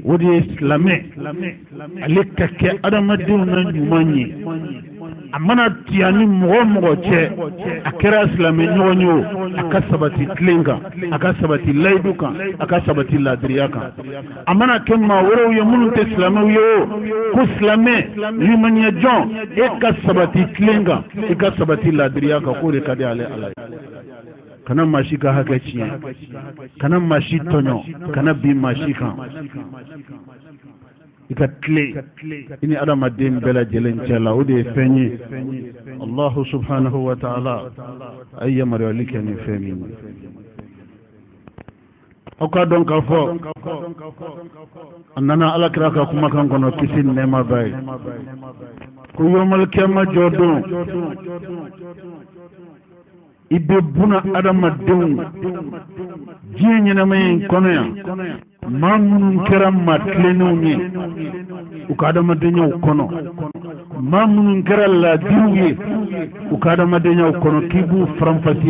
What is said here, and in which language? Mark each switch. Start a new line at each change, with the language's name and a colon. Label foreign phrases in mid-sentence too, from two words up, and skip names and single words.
Bambara: o de ye silamɛ ale ka kɛ adamadenw na ɲuman ye a mana tiya ni mɔgɔ o mɔgɔ cɛ a kɛra silamɛ ɲɔgɔn ye o a ka sabati tilen kan a ka sabati layidu kan a ka sabati ladiriya kan a mana kɛ maa wɛrɛw ye minnu tɛ silamɛw ye o ko silamɛ limaniya jɔn e ka sabati tilen kan e ka sabati ladiriya kan k'o de ka di ale ala ye kana maa si ka hakɛ tiɲɛ kana maa si tɔɲɔ kana bin maa si kan i ka tile i ni adamaden bɛɛ lajɛlen cɛ la o de ye fɛn ye
Arabic: الله سبحانه وتعالى
Bambara: a ye yamaruyali kɛ ni fɛn min ye aw ka dɔn k'a fɔ a nana alakira ka kumakan kɔnɔ kisi ni nɛɛma b'a ye ko
Arabic: يوم القيامة
Bambara: jɔ don i bɛ buna adamadenw diɲɛ ɲɛnama in kɔnɔ yan maa minnu kɛra maa tilennenw ye u ka adamadenyaw kɔnɔ maa minnu kɛra laadiriw ye u ka adamadenyaw kɔnɔ k'i b'u faranfasiya